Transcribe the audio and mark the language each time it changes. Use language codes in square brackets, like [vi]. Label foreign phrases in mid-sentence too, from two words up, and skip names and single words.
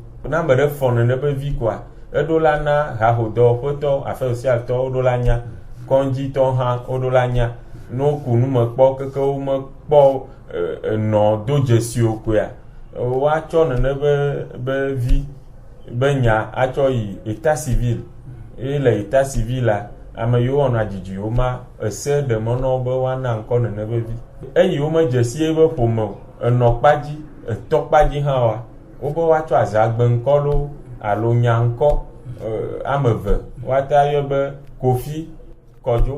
[ee] Ne ame ɖe fɔ nene be vi koa eɖo la na hahodɔwɔƒetɔ [fr] affaire sociale [ee] tɔwo ɖo la nya, kɔndzitɔ hã woɖo la nya. Ne woku nu me kpɔ keke womekpɔ nɔ do dzesi o koa woatsɔ nene be vi be nya atsɔ yi [fr] état civil. Et le état civil [ee] la ame yiwo wɔna dzidzi o ma ese ɖe mɔ na wo be woana ŋkɔ nene be vi. Eyi wo medzesi ebe ƒome o, enɔ kpadzi, etɔ kpadzi hã wa, wobe woatsɔ azagbe ŋkɔ ɖo alo nya ŋkɔ ame eve woata yɔ be Kofi Kɔdzo.